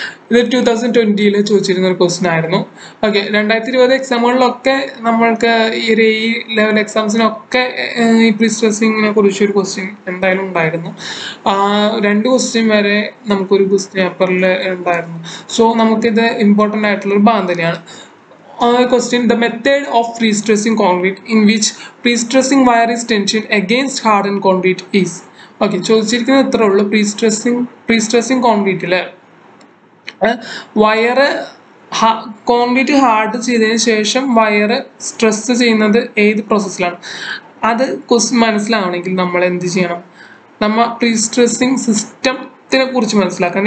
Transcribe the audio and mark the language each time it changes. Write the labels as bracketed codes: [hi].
[ml] ഇത് 2020 ചോദിച്ചിരുന്ന ഒരു ക്വസ്റ്റ്യൻ ആയിരുന്നു. ഓക്കെ, 2020 എക്സാമുകളിലൊക്കെ നമ്മൾക്ക് ഈ ലെവൽ എക്സാംസിനൊക്കെ ഈ പ്രീ സ്ട്രെസ്സിങ്ങിനെ കുറിച്ചൊരു ക്വസ്റ്റ്യൻ എന്തായാലും ഉണ്ടായിരുന്നു. 2 ക്വസ്റ്റ്യൻ വരെ നമുക്കൊരു ക്വസ്റ്റ്യൻ പേപ്പറിൽ ഉണ്ടായിരുന്നു. സോ നമുക്കിത് ഇമ്പോർട്ടൻ്റ് ആയിട്ടുള്ളൊരു ഭാഗം തന്നെയാണ്. [en] question, the method of pre-stressing concrete in which pre-stressing wire is tensioned against hardened concrete is. [ml] Okay, ചോദിച്ചിരിക്കുന്നത് ഇത്രേ ഉള്ളൂ. pre-stressing കോൺക്രീറ്റില് വയറ് കോൺക്രീറ്റ് ഹാർഡ് ചെയ്തതിന് ശേഷം വയറ് സ്ട്രെസ് ചെയ്യുന്നത് ഏത് പ്രോസസ്സിലാണ്? അത് ക്വസ്റ്റ്യൻ മനസ്സിലാവണമെങ്കിൽ നമ്മൾ എന്ത് ചെയ്യണം? നമ്മ pre-stressing സിസ്റ്റത്തിനെ കുറിച്ച് മനസ്സിലാക്കാം.